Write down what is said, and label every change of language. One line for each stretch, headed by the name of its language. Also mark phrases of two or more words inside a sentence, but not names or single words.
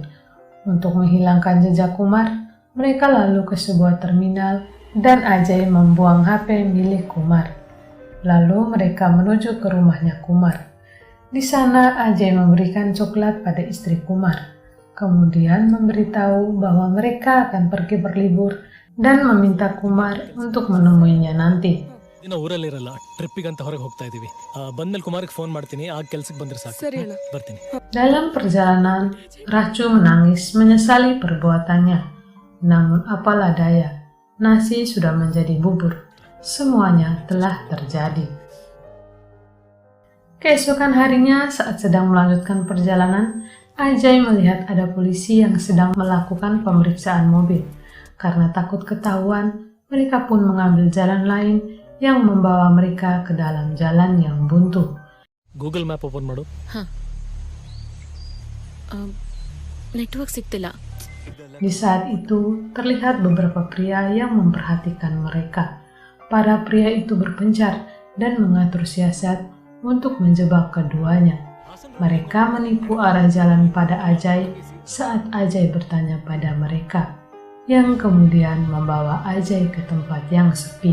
Indonesian: Untuk menghilangkan jejak Kumar, mereka lalu ke sebuah terminal dan Ajay membuang HP milik Kumar. Lalu mereka menuju ke rumahnya Kumar. Di sana Ajay memberikan coklat pada istri Kumar. Kemudian memberitahu bahwa mereka akan pergi berlibur dan meminta Kumar untuk menemuinya nanti.
Kannada: ದಿನ ಊರಲ್ಲಿರಲ್ಲ, ಟ್ರಿಪ್ಪಿಗಂತ ಹೊರಗೆ ಹೋಗ್ತಾ ಇದೀವಿ. ಬಂದ್ಮೇಲೆ ಕುಮಾರ್ಗೆ ಫೋನ್ ಮಾಡ್ತೀನಿ, ಆ ಕೆಲ್ಸಕ್ಕೆ ಬಂದ್ರೆ ಸಾಕು. ಸರಿ ಅಣ್ಣ. ಬರ್ತೀನಿ.
Indonesian: Dalam perjalanan, Racu menangis menyesali perbuatannya. Namun apalah daya, nasi sudah menjadi bubur. Semuanya telah terjadi. Keesokan harinya saat sedang melanjutkan perjalanan, Ajay melihat ada polisi yang sedang melakukan pemeriksaan mobil. Karena takut ketahuan, mereka pun mengambil jalan lain yang membawa mereka ke dalam jalan yang buntu.
Kannada: ಗೂಗಲ್
English: map open
Kannada: ಮಾಡು. ನೆಟ್ವರ್ಕ್ ಸಿಗ್ತಿಲ್ಲ.
Indonesian: Di saat itu, terlihat beberapa pria yang memperhatikan mereka. Para pria itu berpencar dan mengatur siasat untuk menjebak keduanya. Mereka menipu arah jalan pada Ajay saat Ajay bertanya pada mereka, yang kemudian membawa Ajay ke tempat yang sepi.